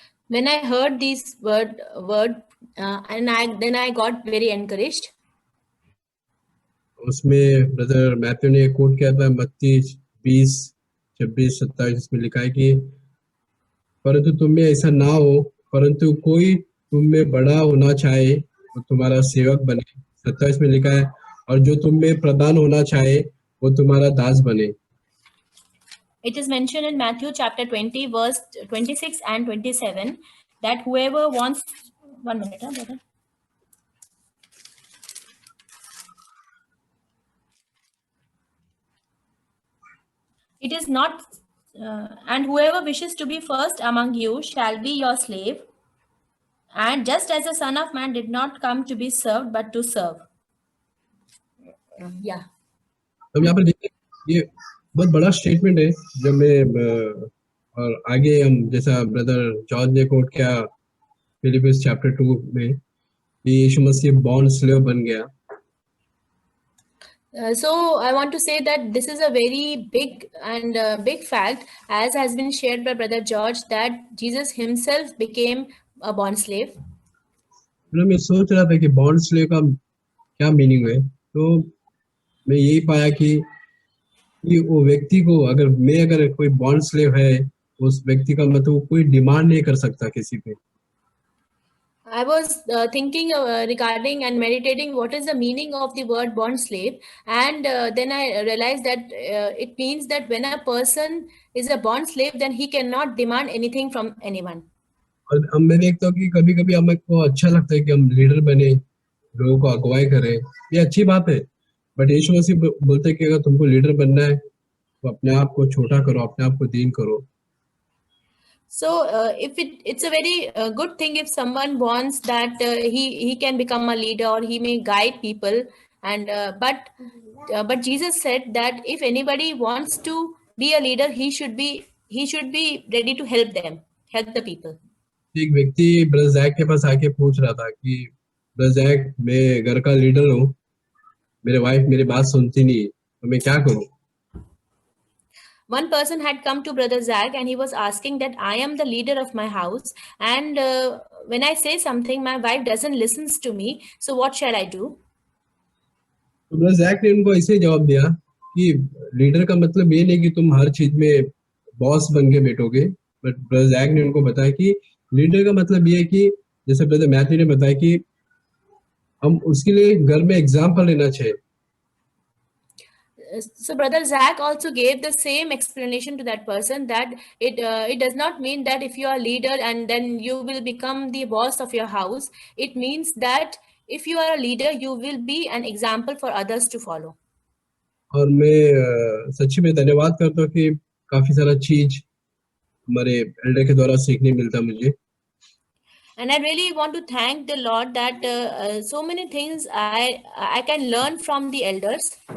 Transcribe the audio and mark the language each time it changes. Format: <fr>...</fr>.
<en>When I heard this word, then I got very encouraged.</en> <hi>उसमें brother Matthew ने coat किया था मत्ती 20:26-27, जिसमें लिखा है कि परंतु तुम में ऐसा ना हो, परंतु कोई तुम में बड़ा होना चाहे वो तुम्हारा सेवक बने. 27 में लिखा है, और जो तुम में प्रधान होना चाहे वो तुम्हारा दास बने.</hi> <en>It is mentioned in Matthew chapter 20, verse 26 and 27, that whoever wants... One minute, brother. It is not... and whoever wishes to be first among you shall be your slave. And just as the Son of Man did not come to be served, but to serve. Yeah.</en> <hi>अब यहाँ पर देखिए, ये बहुत बड़ा statement है. जब मैं और आगे हम जैसा ब्रदर जॉर्ज ने कोट किया फिलिपियंस चैप्टर 2 में कि यीशु मसीह बॉन्ड स्लेव बन गया.</hi> <en>So I want to say that this is a very big and big fact, as has been shared by Brother George, that Jesus himself became a bond slave.</en> <hi>मैं सोच रहा था कि bond slave का क्या meaning है, तो मैं यही पाया कि वो व्यक्ति को, अगर कोई बॉन्ड स्लेव है, उस व्यक्ति का मतलब कोई डिमांड नहीं कर सकता किसी पे.</hi> <en>I was thinking regarding and meditating what is the meaning of the word bond slave, and then I realized that it means that when a person is a bond slave, then he cannot demand anything from anyone.</en> <hi>और हम मैं देखता हूँ कि कभी-कभी हमको अच्छा लगता है कि हम लीडर बने, लोगों को अगुवाई करें, ये अच्छी बात है. बट यीशु मसीह बोलते हैं कि अगर तुमको लीडर बनना है तो अपने आप को छोटा करो, अपने आप को दीन करो.</hi> <en>So if it's a very good thing if someone wants that he can become a leader or he may guide people, and but Jesus said that if anybody wants to be a leader, he should be ready to help the people.</en> <hi>एक व्यक्ति brother Jack के पास आके पूछ रहा था कि brother Jack, मैं घर का लीडर हूँ, मेरे वाइफ मेरी बात सुनती नहीं, तो मैं क्या करूँ?</hi> <en>One person had come to Brother Zach and he was asking that I am the leader of my house, and when I say something, my wife doesn't listen to me. So what shall I do?</en> <hi>तो brother Jack ने उनको ऐसे जवाब दिया कि leader का मतलब ये नहीं कि तुम हर चीज में बॉस बन के बैठोगे. बट ब्रदर जैक ने उनको बताया कि लीडर का मतलब ये है कि जैसे ब्रदर मैथ्यू ने बताया कि हम उसके लिए घर में एग्जाम्पल लेना चाहिए.</hi> <en>So Brother Zach also gave the same explanation to that person, that it does not mean that if you are a leader and then you will become the boss of your house. It means that if you are a leader, you will be an example for others to follow.</en> <hi>और मैं सच्ची में धन्यवाद करता हूँ कि काफी सारा चीज हमारे एल्डर के द्वारा सीखने मिलता मुझे.</hi> <en>And I really want to thank the Lord that so many things I can learn from the elders.</en>